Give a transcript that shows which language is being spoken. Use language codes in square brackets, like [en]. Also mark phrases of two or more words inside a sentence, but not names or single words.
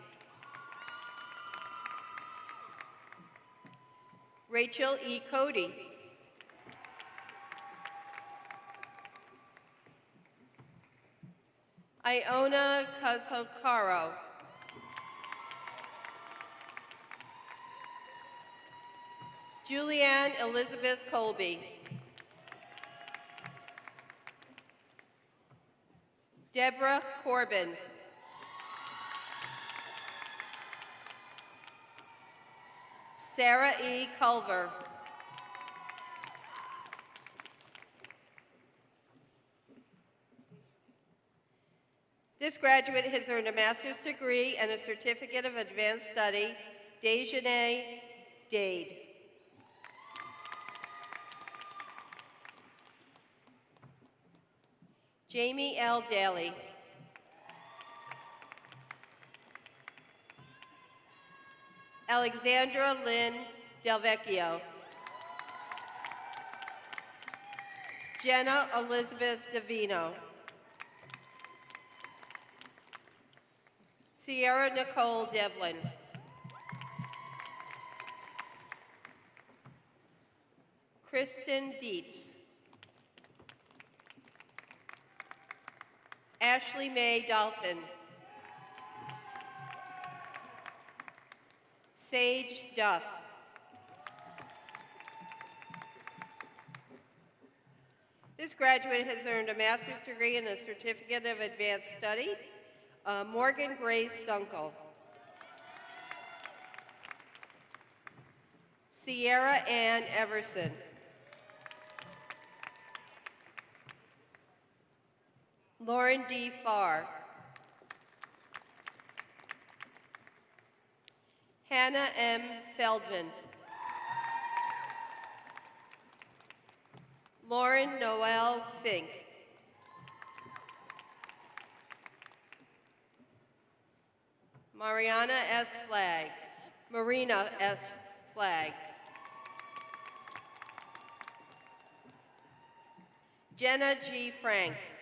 [en] Rachel E. Cody. Iona Kazokaro. Julianne Elizabeth Colby. Deborah Corbin. Sarah E. Culver. This graduate has earned a master's degree and a certificate of advanced study. Dejanay Dade. Jamie L. Daly. Alexandra Lynn Delvecchio. Jenna Elizabeth Davino. Sierra Nicole Devlin. Kristen Dietz. Ashley Mae Dolphin. Sage Duff. This graduate has earned a master's degree and a certificate of advanced study. Morgan Grace Dunkel. Sierra Ann Everson. Lauren D. Farr. Hannah M. Feldman. Lauren Noel Fink. Mariana S. Flagg. Marina S. Flagg. Jenna G. Frank.